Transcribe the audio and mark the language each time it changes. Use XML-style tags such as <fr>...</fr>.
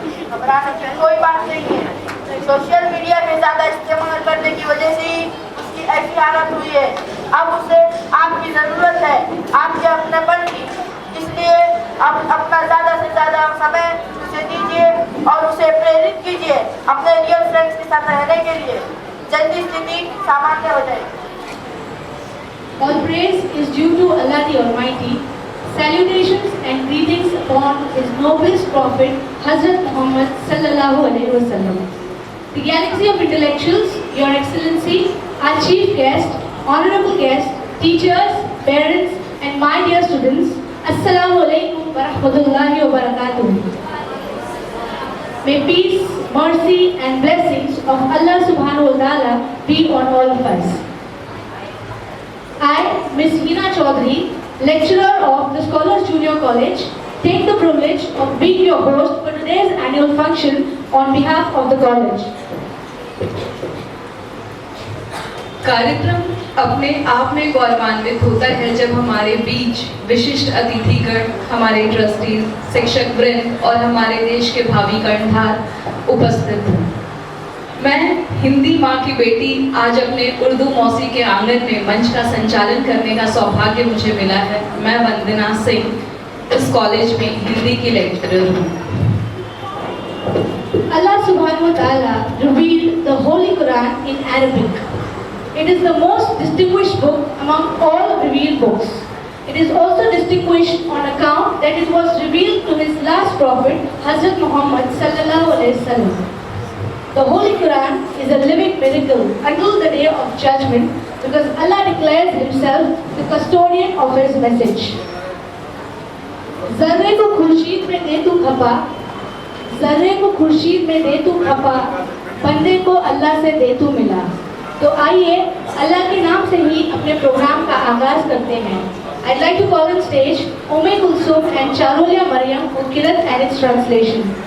<hi>घबराने की कोई बात नहीं है. सोशल मीडिया में ज़्यादा इस्तेमाल करने की वजह से ही उसकी ऐसी हालत हुई है. अब उसे आपकी ज़रूरत है, आपके अपनेपन की. इसलिए आप अपना ज़्यादा से ज़्यादा समय उसे दीजिए और उसे प्रेरित कीजिए अपने रियल फ्रेंड्स के साथ रहने के लिए. जल्दी स्थिति सामान्य हो जाएगी.</hi> <en>All praise is due to Allah the Almighty. Salutations and greetings upon His noblest Prophet Hazrat Muhammad sallallahu alaihi wasallam. The galaxy of intellectuals, Your Excellency, our chief guest, honorable guests, teachers, parents, and my dear students,</en> <ar>Assalamu alaikum wa rahmatullahi wa barakatuh.</ar> <en>May peace, mercy, and blessings of Allah subhanahu wa ta'ala be on all of us. I, Ms. Hina Chaudhary, lecturer of the Scholars Junior College, take the privilege of being your host for today's annual function on behalf of the college.</en> <hi>कार्यक्रम अपने आप में गौरवान्वित होता है जब हमारे बीच विशिष्ट अतिथिगण, हमारे ट्रस्टीज, शिक्षक वृंद और हमारे देश के भावी कर्णधार उपस्थित हैं. मैं हिंदी माँ की बेटी आज अपने उर्दू मौसी के आंगन में मंच का संचालन करने का सौभाग्य मुझे मिला है. मैं वंदना सिंह इस कॉलेज में हिंदी की लेक्चरर हूँ.</hi> <en>Allah subhanahu wa ta'ala revealed the Holy Quran in Arabic. It is the most distinguished book among all revealed books. It is also distinguished on account that it was revealed to his last prophet, Hazrat Muhammad sallallahu alaihi wasallam. The Holy Quran is a living miracle until the day of judgment, because Allah declares Himself the custodian of His message.</en> <hi>ज़र्रे को खुर्शीद में दे तू खपा, ज़र्रे को खुर्शीद में दे तू खपा, बंदे को अल्लाह से दे तू मिला. तो आइए अल्लाह के नाम से ही अपने प्रोग्राम का आगाज करते हैं.</hi> <en>I'd like to call on stage Umm Kulsum and Charulia Maryam for Qiraat and its translation.</en>